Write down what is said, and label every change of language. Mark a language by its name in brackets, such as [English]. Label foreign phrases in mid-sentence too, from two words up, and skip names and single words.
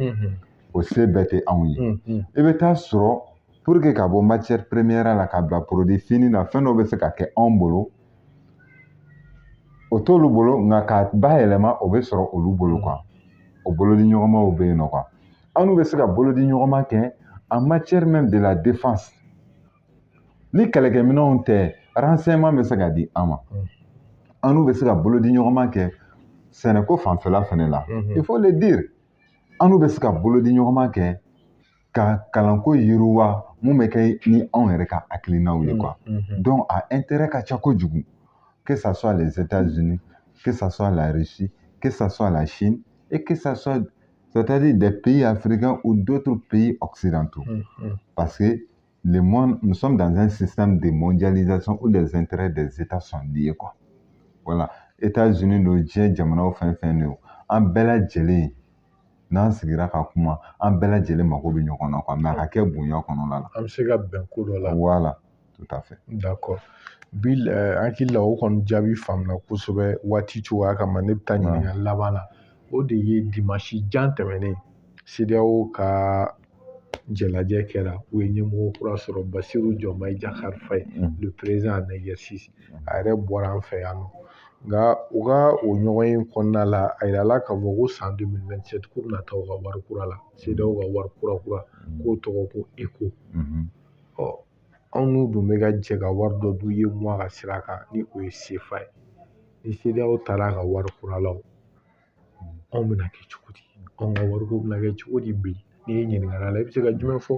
[Bambara] O se bɛɛ tɛ anw ye. I bɛ taa sɔrɔ [French] pour que [Bambara] ka bɔ [French] matière première [Bambara] la ka bila [French] produit fini [Bambara] na, fɛn dɔ bɛ se ka kɛ anw bolo, o t'olu bolo nka k'a bayɛlɛma o bɛ sɔrɔ olu bolo quoi. O bolodi ɲɔgɔnmaw bɛ yen nɔ quoi. An n'u bɛ se ka bolodi ɲɔgɔnma kɛ [French] en matière même de la défense. [Bambara] Ni kɛlɛkɛminɛnw tɛ, renseignement bɛ se ka di an ma. An n'u bɛ se ka bolodi ɲɔgɔnma kɛ sɛnɛko fanfɛla fɛnɛ la. [French] Il faut le dire. [Bambara] An n'u bɛ se ka bolodi ɲɔgɔnma kɛ ka kalanko yiriwa mun bɛ kɛ ni anw yɛrɛ ka hakilinaw ye quoi. Donc a intérêt ka ca kojugu. [French] Que ça soit les États-Unis, que ça soit la Russie, que ça soit la Chine, et que ça soit, c'est-à-dire des pays africains ou d'autres pays occidentaux. Parce que le monde, nous sommes dans un système de mondialisation où les intérêts des États sont liés quoi. Voilà. [Bambara] États-Unis, le diɲɛ jamanaw fɛn fɛn de an bɛɛ lajɛlen n'an sigira ka kuma an bɛɛ lajɛlen mako bɛ ɲɔgɔn na quoi mais a ka kɛ bonya kɔnɔna la. An bɛ se ka bɛn ko dɔ la. [French] Voilà, tout à fait. D'accord. [Bambara] Bi hakili la o kɔni jaabi faamuna kosɛbɛ waati cogoya kama ne bɛ taa ɲininkali laban na o de ye dimanche jan tɛmɛnen CEDEAO ka jɛnajɛ kɛra u ye ɲɛmɔgɔ kura sɔrɔ Basiru Jɔmayi Jakari Fayi [French] le président en exercice [Bambara] a yɛrɛ bɔra an fɛ yan nɔ nka u ka o ɲɔgɔn ye kɔnɔna la a yirala k'a fɔ ko san 2027 k'u bɛna taa u ka wari kura la CEDEAO ka wari kura k'o tɔgɔ ko ECO anw n'u dun bɛ ka jɛ ka wari dɔ d'u ye mois ka sira kan ni o ye CFA ye ni CEDEAO taara ka wari kura la anw bɛna kɛ cogo di anw ka wariko bɛna kɛ cogo di bi n'i ye ɲininkali la i bɛ se ka jumɛn fɔ.